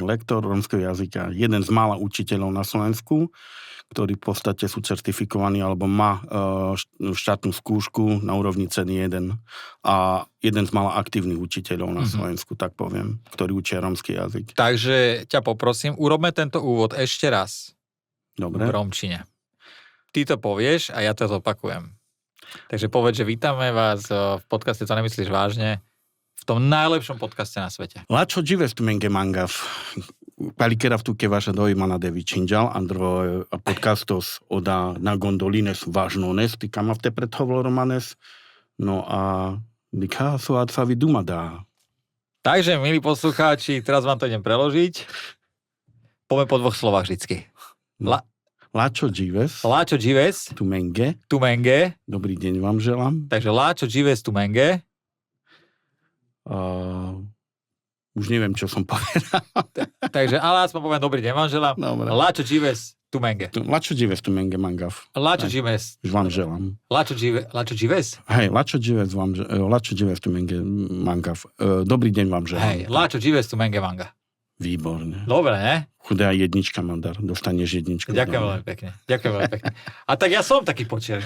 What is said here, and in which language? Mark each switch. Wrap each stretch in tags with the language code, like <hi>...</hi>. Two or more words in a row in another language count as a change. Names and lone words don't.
<sk>Lektor rómskeho jazyka. Jeden z mála učiteľov na Slovensku, ktorí v podstate sú certifikovaní alebo má štátnu skúšku na úrovni C1 a jeden z mála aktívnych učiteľov na Slovensku, tak poviem, ktorí učia rómsky jazyk. Takže ťa poprosím, urobme tento úvod ešte raz. Dobre. V rómčine. Ty to povieš a ja to zopakujem. Takže povedz, že vítame vás v podcaste To nemyslíš vážne, v tom najlepšom podcaste na svete.</sk> <rom>Láčo džives tu menge mangav. Palikera v tuke vaša dojmana de vyčinžal, andro podcastos oda na gondolines vážnones, ty kamavte predhovoromanes, no a dika sa vydumada.</rom> <sk>Takže, milí poslucháči, teraz vám to idem preložiť. Poďme po dvoch slovách vždycky.</sk> <rom>Láčo džives. Láčo džives. Tu menge.</rom> <sk>Dobrý deň vám želám.</sk> <rom>Takže láčo džives tu menge.</rom> <sk>Už neviem, čo som povedal. Takže, ale aspoň poviem, dobrý deň vám želám.</sk> <rom>Láčo džives tu menge. Láčo džives tu menge mangav. Láčo džives.</rom> <sk>Vám želám.</sk> <rom>Láčo džives? Hej, láčo džives tu menge mangav.</rom> <sk>Dobrý deň vám želám.</sk> <rom>Hej, láčo džives tu menge manga.</rom> <sk>Výborne. Dobre, ne? Chudá jednička, Mandar. Dostaneš jedničku. Ďakujem veľmi pekne. A tak ja som taký počerný.</sk>